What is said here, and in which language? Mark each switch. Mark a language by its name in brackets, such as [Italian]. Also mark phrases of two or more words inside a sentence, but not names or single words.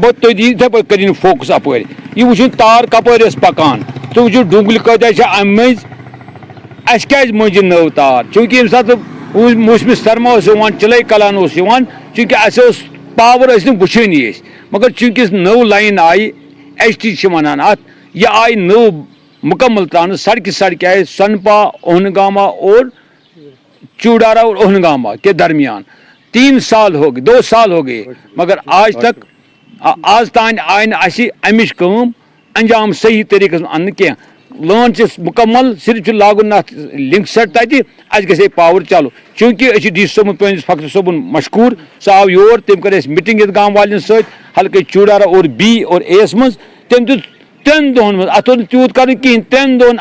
[Kashmiri] بہٕ تُہۍ دِیِو یِتھَے پٲٹھۍ کٔرِو فوکس اَپٲرۍ یہِ وٕچھِو تار کَپٲرۍ ٲس پَکان تُہۍ وٕچھِو ڈُنٛگلہِ کۭتیاہ چھِ اَمہِ مٔنٛزۍ اَسہِ کیٛازِ مٔنٛزۍ نٔو تار چوٗنٛکہِ ییٚمہِ ساتہٕ موسمہِ سرما اوس یِوان چِلَے کَلان اوس یِوان چوٗنٛکہِ اَسہِ اوس پاوَر ٲسۍ نہٕ وٕچھٲنی أسۍ مگر چوٗنٛکہِ نٔو لایِن آیہِ ایچ ٹی چھِ وَنان اَتھ یہِ آیہِ نٔو مُکمل ترٛاونہٕ سڑکہِ آیہِ سۄنپا اوہنگاما [Urdu] اور چوڑارا اور اوہنگاما کے درمیان 3 سال ہو گئے 2 سال ہو گئے [Kashmiri] مگر آج تان آئی نہٕ اَسہِ اَمِچ کٲم انجام صحیح طریٖقَس منٛز اَننہٕ کینٛہہ لٲن چھِ مُکمل صرف چھُ لاگُن اَتھ لِنک سیٹ تَتہِ اَسہِ گژھِ ہے پاوَر چالوٗ چوٗنٛکہِ أسۍ چھِ ڈی سی صٲبُن پٲنِس فخر صٲبُن مشہوٗر سُہ آو یور تٔمۍ کٔر اَسہِ مِٹِنٛگ ییٚتہِ گام والٮ۪ن سۭتۍ ہلکے چوڑارا اور بی اور اے یَس منٛز تٔمۍ دیُت 3 دۄہَن منٛز اَتھ اوس نہٕ تیوٗت کَرُن کِہیٖنۍ 3 دۄہَن